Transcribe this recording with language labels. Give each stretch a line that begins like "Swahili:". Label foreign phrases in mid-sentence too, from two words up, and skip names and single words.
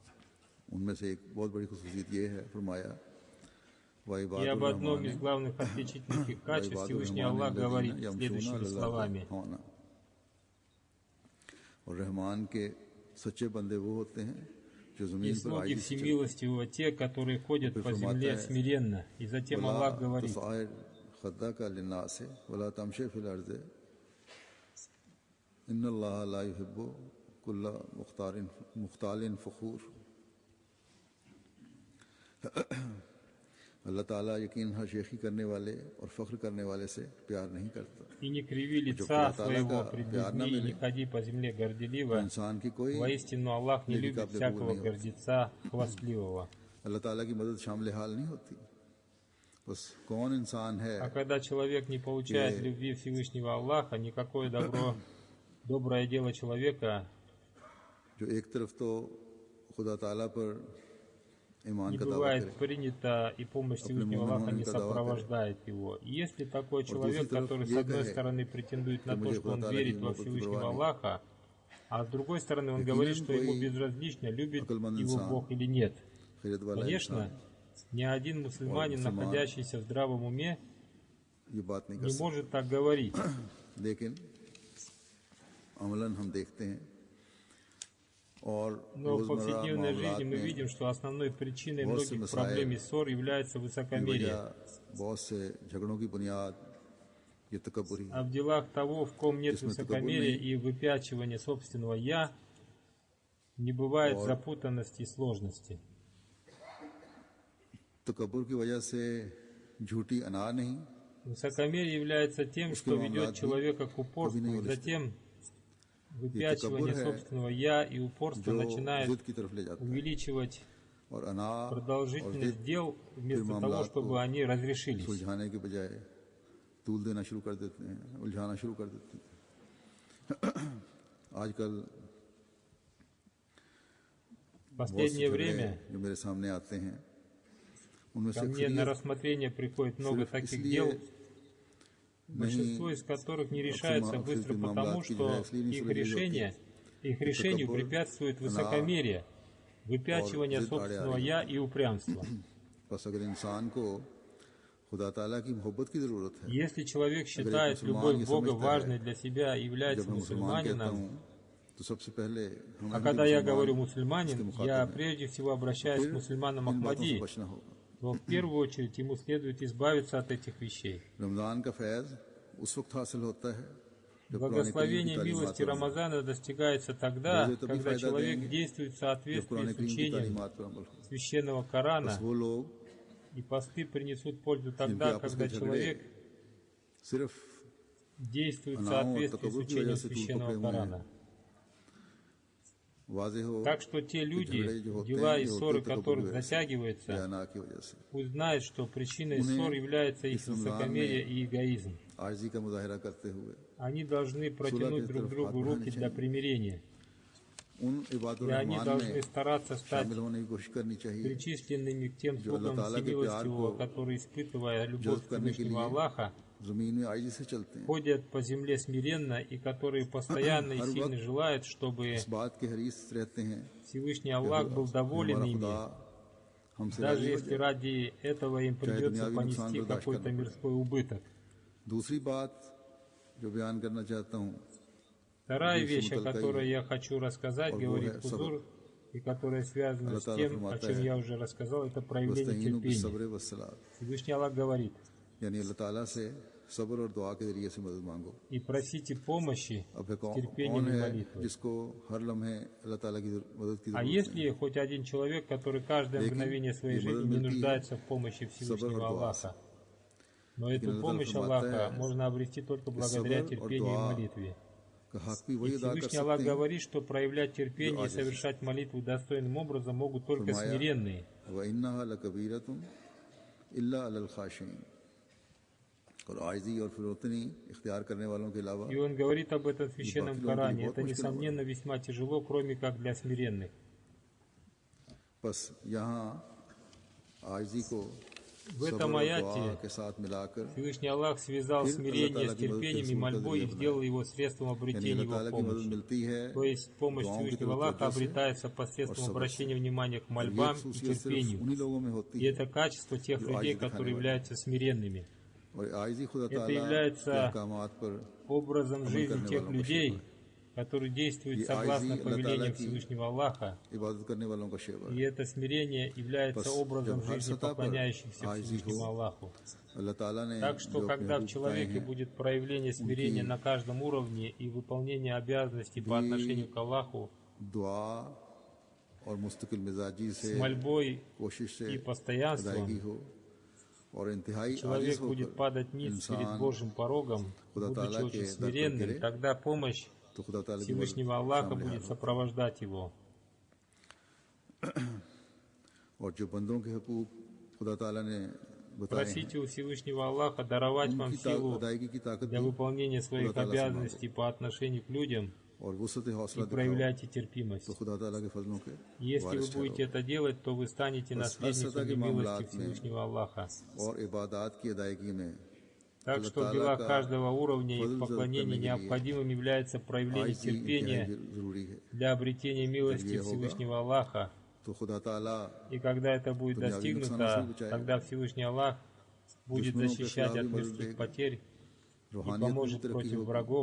Russian: И об одном из главных отличительных их качеств Всевышний Аллах говорит следующими словами. И слуги всемилостивого те, которые ходят по земле смиренно. И затем Аллах говорит:
Urdu: اللہ تعالیٰ یقین ہر شیخی کرنے والے اور فخر کرنے والے سے پیار نہیں کرتا.
Russian: И не криви лица своего пред людьми, и не ходи по земле горделиво. Воистину Аллах не любит всякого гордеца, хвастливого.
Urdu: اللہ تعالیٰ کی مدد شامل حال نہیں ہوتی. بس کون انسان ہے
Russian: А когда человек не получает любви Всевышнего Аллаха, никакое доброе дело человека
Urdu: جو ایک طرف تو خدا تعالیٰ پر ایمان
Russian: не
Urdu: کا دعویٰ
Russian: бывает
Urdu: کرے,
Russian: принято, и помощь Всевышнего Аллаха не сопровождает его. И если такой человек, который с одной стороны претендует на то, что он верит во Всевышнего Аллаха, а с другой стороны он говорит, что ему безразлично, любит его Бог или нет. Конечно, ни один мусульманин, находящийся в здравом уме,
Urdu: یہ بات نہیں کر
Russian: не может так говорить.
Urdu: لیکن عملاً ہم دیکھتے ہیں اور
Russian: Но в
Urdu: روزمرہ
Russian: повседневной
Urdu: معاملات
Russian: жизни мы
Urdu: میں
Russian: видим, что основной причиной
Urdu: بہت سے
Russian: многих
Urdu: مسائل
Russian: проблем и ссор является
Urdu: کی
Russian: высокомерие.
Urdu: وجہ بہت سے جھگڑوں کی بنیاد یہ تکبری
Russian: А в делах того, в ком нет высокомерия и выпячивания собственного «я», не бывает запутанности и сложности.
Urdu: تکبر کی وجہ سے جھوٹی انا نہیں,
Russian: Высокомерие является тем, что ведет человека к упорству, затем выпячивание собственного «я» и упорство
Urdu: جو
Russian: начинает
Urdu: ضد کی طرف لے جاتا ہے
Russian: увеличивать
Urdu: اور انا اور
Russian: продолжительность
Urdu: ضد
Russian: дел вместо того,
Urdu: معاملات
Russian: чтобы они разрешились.
Urdu: سلجھانے کے بجائے طول دینا شروع کر دیتے ہیں، الجھانا شروع کر دیتے ہیں. آجکل
Russian: В последнее время
Urdu: جو میرے سامنے آتے ہیں ان میں
Russian: ко
Urdu: سے
Russian: мне на рассмотрение приходит много таких дел, большинство
Urdu: نہیں
Russian: из которых не решается быстро потому, что их решению препятствует высокомерие, выпячивание собственного «я» и упрямство.
Urdu: بس اگر انسان کو خدا تعالیٰ کی محبت کی ضرورت ہے,
Russian: Если человек считает любовь Бога важной для себя и является
Urdu: جب میں مسلمان کہتا
Russian: мусульманином,
Urdu: ہوں تو سب سے پہلے
Russian: а когда я говорю мусульманин, я прежде всего обращаюсь к мусульманам
Urdu: ان باتوں سے
Russian: Ахмади,
Urdu: بچنا ہوگا.
Russian: но в первую очередь ему следует избавиться от этих вещей.
Urdu: رمضان کا فیض اس وقت حاصل ہوتا ہے جب قرآن کریم کی
Russian: Благословение
Urdu: تعلیمات
Russian: милости
Urdu: پر
Russian: Рамазана достигается тогда,
Urdu: روزے تبھی
Russian: когда
Urdu: فائدہ
Russian: человек
Urdu: دیں گے
Russian: действует в
Urdu: جب
Russian: соответствии
Urdu: قرآن
Russian: с
Urdu: کریم کی
Russian: учением
Urdu: تعلیمات پر عمل ہو.
Russian: священного
Urdu: بس
Russian: Корана,
Urdu: وہ لوگ
Russian: и посты принесут пользу
Urdu: جن کے
Russian: тогда,
Urdu: آپس
Russian: когда
Urdu: کے جھگڑے
Russian: человек
Urdu: صرف
Russian: действует в
Urdu: اناؤں اور
Russian: соответствии с
Urdu: تکبر کی
Russian: учением
Urdu: وجہ سے طول
Russian: священного
Urdu: پکڑے ہوئے ہیں,
Russian: Корана.
Urdu: واضح ہو
Russian: Так что те
Urdu: کہ
Russian: люди,
Urdu: جھگڑے جو ہوتے
Russian: дела
Urdu: ہیں
Russian: и
Urdu: یہ ہوتے
Russian: ссоры
Urdu: تکبر
Russian: которых
Urdu: کی وجہ سے,
Russian: затягиваются,
Urdu: یا انا کی وجہ سے.
Russian: пусть знают, что причиной
Urdu: انہیں
Russian: ссор является их
Urdu: اس رمضان
Russian: высокомерие
Urdu: میں
Russian: и эгоизм.
Urdu: عاجزی کا مظاہرہ کرتے ہوئے
Russian: Они должны протянуть друг другу руки для примирения,
Urdu: ان عبادالر
Russian: и они
Urdu: رحمان
Russian: должны
Urdu: میں
Russian: стараться стать
Urdu: شامل ہونے کی کوشش کرنی چاہیے
Russian: причисленными к тем
Urdu: جو
Russian: слугам
Urdu: اللہ تعالیٰ کے پیار
Russian: Всемилостивого,
Urdu: کو
Russian: которые, испытывая любовь
Urdu: جذب کرنے کے
Russian: Всевышнего
Urdu: لیے
Russian: Аллаха,
Urdu: زمین میں عاجزی سے چلتے ہیں.
Russian: ходят по земле смиренно и которые постоянно и
Urdu: ہر
Russian: сильно
Urdu: وقت
Russian: желают, чтобы
Urdu: اس بات کے حریص رہتے ہیں
Russian: Всевышний Аллах был доволен
Urdu: ہمارا
Russian: ими,
Urdu: خدا ہم سے
Russian: даже
Urdu: راضی ہو
Russian: если
Urdu: جائے.
Russian: ради этого им придется
Urdu: دنیاوی
Russian: понести
Urdu: نقصان برداشت
Russian: какой-то
Urdu: کرنا
Russian: мирской убыток.
Urdu: دوسری بات جو بیان کرنا چاہتا ہوں
Russian: Вторая Здесь вещь, о муталкаи. которой я хочу рассказать,
Urdu: اور وہ
Russian: говорит
Urdu: ہے
Russian: Хузур, и которая связана
Urdu: اللہ
Russian: с
Urdu: تعالیٰ
Russian: тем, о
Urdu: فرماتا
Russian: чем
Urdu: ہے,
Russian: я уже рассказал, это проявление
Arabic: वस्तईनु
Russian: терпения.
Arabic: بالصبر والصلاة,
Russian: Всевышний Аллах говорит:
Urdu: یعنی اللہ تعالیٰ سے صبر اور دعا کے ذریعے سے مدد مانگو.
Russian: и просите помощи
Urdu: اب ہے
Russian: с терпением
Urdu: کون
Russian: и
Urdu: ہے
Russian: молитвой.
Urdu: جس کو ہر لمحے اللہ تعالیٰ کی مدد کی
Russian: А
Urdu: ضرورت
Russian: если хоть один человек, который каждое мгновение своей жизни не нуждается в помощи Всевышнего Аллаха, но эту помощь Аллаха можно обрести только благодаря терпению и молитве.
Urdu: کا حق بھی
Russian: И
Urdu: وہی ادا کر
Russian: Всевышний Аллах
Urdu: سکتے ہیں
Russian: говорит, что проявлять терпение и совершать молитву достойным образом могут только смиренные.
Arabic: وإنها لكبيرة إلا على الخاشعين,
Urdu: اور عاجزی اور فروتنی اختیار کرنے والوں کے علاوہ
Russian: И он говорит об этом в Священном Коране. Это, несомненно, весьма тяжело, кроме как для смиренных.
Urdu: بس یہاں عاجزی کو
Russian: В этом
Urdu: صبر اور
Russian: аяте
Urdu: دعا کے ساتھ ملا کر
Russian: Всевышний Аллах связал смирение с терпением и мольбой и сделал его средством
Urdu: یعنی
Russian: обретения
Urdu: اللہ تعالیٰ
Russian: его
Urdu: کی مدد
Russian: помощи.
Urdu: ملتی ہے
Russian: То есть помощь
Urdu: دعاؤں کی
Russian: Всевышнего Аллаха
Urdu: توجہ سے,
Russian: обретается посредством обращения внимания к
Urdu: اور یہ
Russian: мольбам и
Urdu: خصوصیت صرف
Russian: терпению.
Urdu: انہی لوگوں میں ہوتی
Russian: И
Urdu: ہے.
Russian: это качество тех людей, которые являются смиренными.
Urdu: اور عاجزی خدا
Russian: Это
Urdu: تعالیٰ
Russian: является
Urdu: کے احکامات پر
Russian: Образом жизни
Urdu: کرنے
Russian: тех
Urdu: والوں کو
Russian: людей,
Urdu: شیوہ ہے.
Russian: которые действуют
Urdu: یہ
Russian: согласно
Urdu: عاجزی اللہ
Russian: повелениям
Urdu: تعالیٰ کی
Russian: Всевышнего Аллаха.
Urdu: عبادت کرنے والوں کا شیوہ
Russian: И
Urdu: ہے.
Russian: это смирение является
Urdu: بس
Russian: образом
Urdu: جب ہر
Russian: жизни
Urdu: سطح پر
Russian: поклоняющихся
Urdu: عاجزی
Russian: Всевышнему
Urdu: ہو,
Russian: Аллаху.
Urdu: اللہ تعالیٰ نے
Russian: Так что,
Urdu: جو اپنے
Russian: когда в
Urdu: حقوق بتائے
Russian: человеке
Urdu: ہیں,
Russian: будет проявление смирения на каждом уровне и выполнение обязанностей по отношению к Аллаху
Urdu: دعا اور مستقل مزاجی سے
Russian: с мольбой
Urdu: کوشش سے
Russian: и постоянством,
Urdu: ادائیگی ہو اور انتہائی
Russian: человек
Urdu: عاجز
Russian: будет
Urdu: ہو کر
Russian: падать ниц перед
Urdu: انسان
Russian: Божьим порогом,
Urdu: خدا
Russian: будучи
Urdu: تعالیٰ کے
Russian: очень
Urdu: در پر
Russian: смиренным,
Urdu: گرے,
Russian: тогда помощь
Urdu: تو خدا تعالیٰ کی مدد
Russian: Всевышнего Аллаха
Urdu: شامل
Russian: будет
Urdu: ہے.
Russian: сопровождать его.
Urdu: اور جو بندوں کے حقوق خدا تعالیٰ نے بتائے
Russian: Просите у Всевышнего Аллаха даровать вам
Urdu: ان کی
Russian: силу
Urdu: ادائیگی کی طاقت
Russian: для
Urdu: بھی
Russian: выполнения своих
Urdu: خدا تعالیٰ سے
Russian: обязанностей по отношению к людям
Urdu: اور وسعت
Russian: и
Urdu: حوصلہ دکھاؤ
Russian: проявляйте терпимость.
Urdu: تو خدا تعالیٰ کے فضلوں کے
Russian: Если вы
Urdu: وارث
Russian: будете
Urdu: ٹھہرو
Russian: это делать, то вы станете наследницами милости Всевышнего Аллаха.
Urdu: اور عبادت کی ادائیگی میں
Russian: Так что в делах каждого уровня и в поклонении необходимым является проявление терпения для обретения милости Всевышнего Аллаха.
Urdu: تو خدا تعالیٰ
Russian: И когда это будет достигнуто, тогда Всевышний Аллах будет защищать от мирских потерь и поможет против врагов,